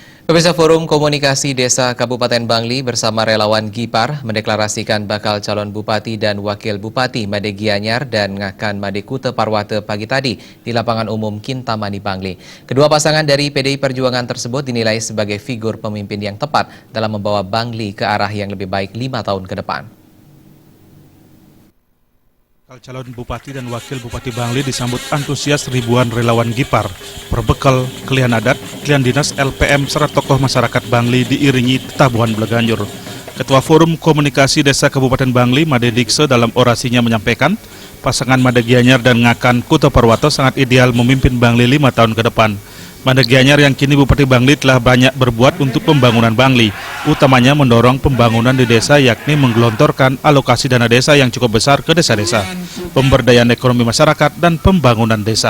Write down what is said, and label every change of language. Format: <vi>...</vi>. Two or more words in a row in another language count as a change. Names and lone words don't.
<id>Pemirsa, Forum Komunikasi Desa Kabupaten Bangli bersama relawan Gipar mendeklarasikan bakal calon Bupati dan Wakil Bupati Made Gianyar dan Ngakan Made Kuta Parwata pagi tadi di lapangan umum Kintamani Bangli. Kedua pasangan dari PDI Perjuangan tersebut dinilai sebagai figur pemimpin yang tepat dalam membawa Bangli ke arah yang lebih baik 5 tahun ke depan. Calon Bupati dan Wakil Bupati Bangli disambut antusias ribuan relawan Gipar, berbekal kelihan adat, kelihan dinas, LPM, serta tokoh masyarakat Bangli diiringi tabuhan Bleganjur. Ketua Forum Komunikasi Desa Kabupaten Bangli, Made Dikse, dalam orasinya menyampaikan, pasangan Made Gianyar dan Ngakan Kuta Parwata sangat ideal memimpin Bangli 5 tahun ke depan. Made Gianyar yang kini Bupati Bangli telah banyak berbuat untuk pembangunan Bangli, utamanya mendorong pembangunan di desa yakni menggelontorkan alokasi dana desa yang cukup besar ke desa-desa, pemberdayaan ekonomi masyarakat, dan pembangunan desa.</id>